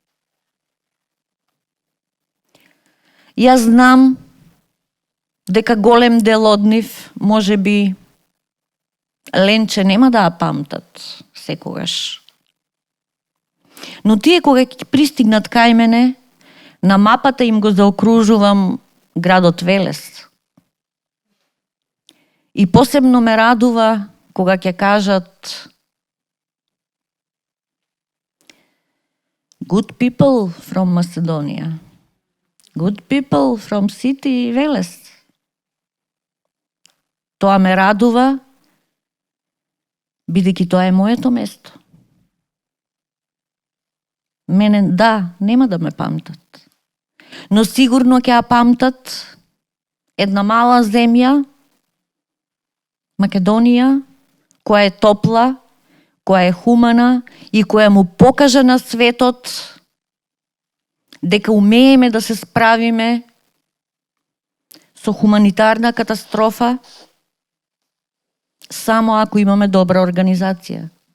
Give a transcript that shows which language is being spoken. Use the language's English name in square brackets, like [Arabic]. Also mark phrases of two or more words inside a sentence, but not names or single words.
[Macedonian] Јас знам дека голем дел од нив, може би, ленче нема да ја памтат секогаш. Но тие кога ќе пристигнат кај мене, на мапата им го заокружувам градот Велес. И посебно ме радува кога ќе кажат: [English] good people from Macedonia. Good people from city Велес. [Macedonian] Тоа ме радува, бидејќи тоа е моето место. Мене, да, нема да ме памтат. Но сигурно ќе ја памтат една мала земја, Македонија, која е топла, која е хумана и која му покажа на светот дека умееме да се справиме со хуманитарна катастрофа само ако имаме добра организација.